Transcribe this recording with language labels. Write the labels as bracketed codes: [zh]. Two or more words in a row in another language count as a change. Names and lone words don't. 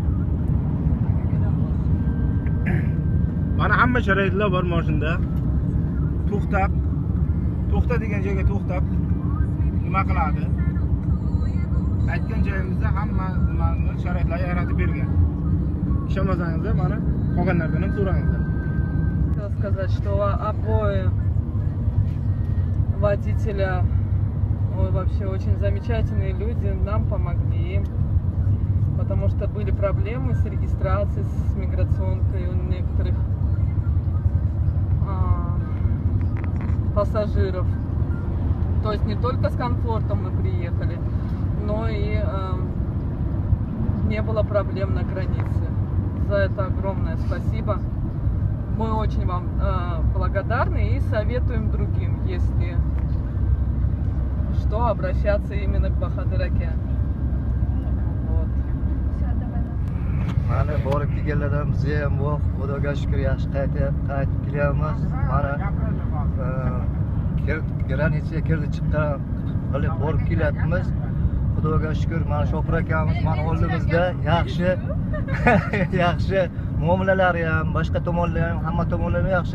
[uz] Mana hamma sharoitlar bor mashinada. To'xta degan joyga to'xtab nima qiladi? Aytgan joyimizda hamma sharoitlar yaratib bergan. Ishonmasangiz, mana qolganlardan ham so'rangizlar. [ru] Хотела сказать, что обои водителя вообще очень замечательные люди, нам помогли, потому что были проблемы с регистрацией, с миграционкой у некоторых пассажиров. То есть не только с комфортом мы приехали, но и не было проблем на границе. За это огромное спасибо. Мы очень вам благодарны и советуем другим, если что, обращаться именно к Bahodir aka. Вот. [uz] Mana borib kelganlardan bizga ham bu Xudoga shukr yaxshi qaytib kelyapmiz. Mana granitsaga kirdi chiqqan qilib borib kelyapmiz. Xudoga shukr, mana shofir akamiz mana oldimizda yaxshi muomalalari ham, boshqa tomonlari ham, hamma tomonlari yaxshi.